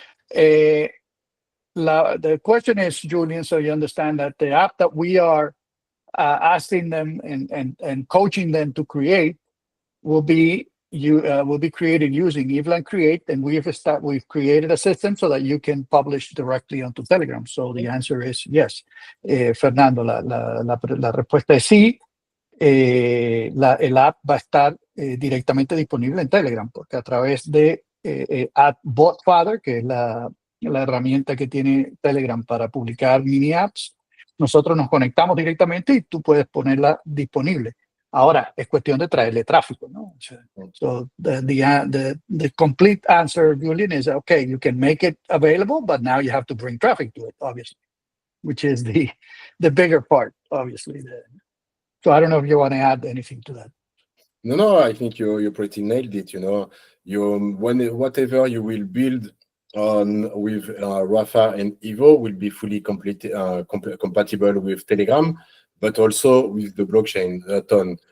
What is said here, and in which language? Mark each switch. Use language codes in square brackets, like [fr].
[en] The question is, Julien, so you understand that the app that we are asking them and coaching them to create will be created using Evelyn Create, and we've created a system so that you can publish directly onto Telegram. So the answer is yes. [es] Fernando, la respuesta es sí. El app va a estar directamente disponible en Telegram, porque a través de Botfather, que es la herramienta que tiene Telegram para publicar mini apps, nosotros nos conectamos directamente y tú puedes ponerla disponible. Ahora es cuestión de traerle tráfico, ¿no? [en] So the complete answer, Julien, is okay, you can make it available, but now you have to bring traffic to it, obviously, which is the bigger part, obviously. So I don't know if you want to add anything to that. No, I think you pretty nailed it. Whatever you will build on with Rafa and Ivo will be fully compatible with Telegram, but also with the blockchain ton.